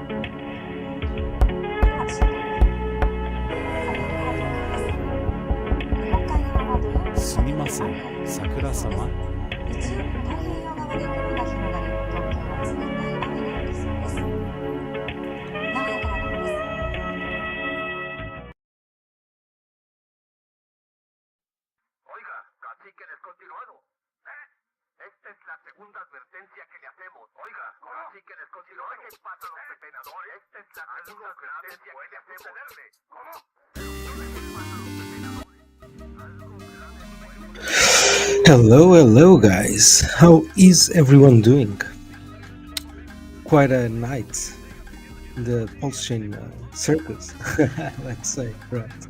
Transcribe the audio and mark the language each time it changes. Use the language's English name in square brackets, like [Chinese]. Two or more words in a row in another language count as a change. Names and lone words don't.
[Japanese] では週間予報。札幌から東京です。日本海側は土曜日にかけて雨が降りそうです。日曜日も太平洋側で雲が広がり、東京は冷たい雨が降りそうです。名古屋からの方です。 [Spanish] Oiga, cacique descontinuado. Esta es la segunda advertencia que le hacemos. Oiga, cacique descontinuado. ¿Qué pasa los pepenadores? Esta es la segunda advertencia que le hacemos. ¿Cómo? [English] Hello, guys. How is everyone doing? Quite a night in the PulseChain circus, let's say, right?